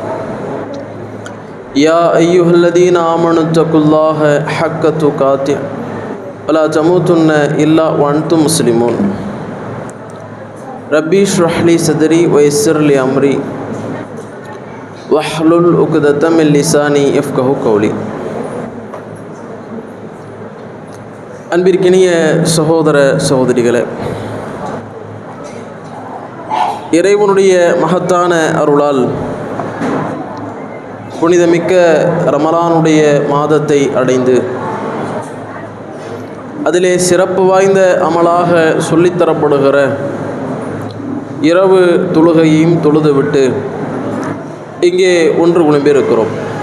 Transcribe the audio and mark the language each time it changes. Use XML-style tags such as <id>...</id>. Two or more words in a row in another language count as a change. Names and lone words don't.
<ar>يا أيها الذين آمنوا اتقوا الله حق تقاته ولا تموتن إلا وأنتم مسلمون. ربي اشرح لي صدري ويسر لي أمري واحلل عقدة من لساني يفقهوا قولي.</ar> <ta>அன்பிற்கினிய சகோதர சகோதரிகளே, இறைவனுடைய மகத்தான அருளால் புனிதமிக்க ரமலானுடைய மாதத்தை அடைந்து அதிலே சிறப்பு வாய்ந்த அமலாக சொல்லித்தரப்படுகிற இரவு தொழுகையையும் தொழுதுவிட்டு இங்கே ஒன்று குழம்பியிருக்கிறோம்.</ta>